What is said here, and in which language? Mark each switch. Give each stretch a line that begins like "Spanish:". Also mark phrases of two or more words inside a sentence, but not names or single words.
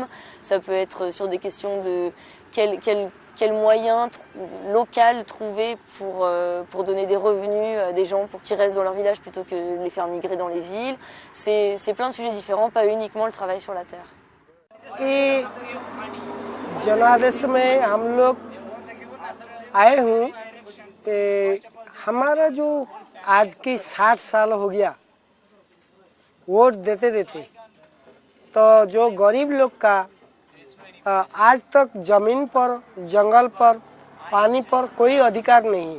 French: Ça peut être sur des questions de quel moyen local trouver pour donner des revenus à des gens pour qu'ils restent dans leur village plutôt que de les faire migrer dans les villes. C'est plein de sujets différents, pas uniquement le travail sur la terre.
Hindi: Et जनादेश में हम लोग आए हूँ कि हमारा जो आज की 60 साल हो गया वोट देते देते, तो जो गरीब लोग का आज तक जमीन पर, जंगल पर, पानी पर कोई अधिकार नहीं है।